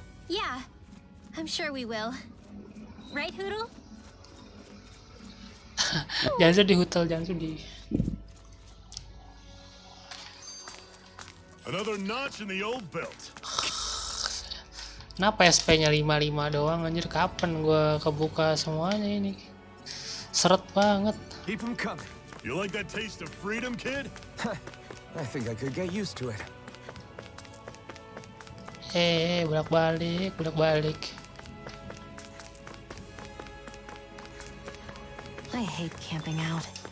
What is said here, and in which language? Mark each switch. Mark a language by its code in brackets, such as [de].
[en] Yeah, I'm sure we will. Right, Hoodle? [id] Jangan sedih, Hutel, jangan sedih. [en] Another notch in the old belt. [id] Kenapa SP-nya 55 doang anjir? Kapan gua kebuka semuanya ini? Seret banget. [en] Keep 'em coming. You like that taste of freedom, kid? I think I could get used to it. [id] Bolak-balik. [en] I hate camping out.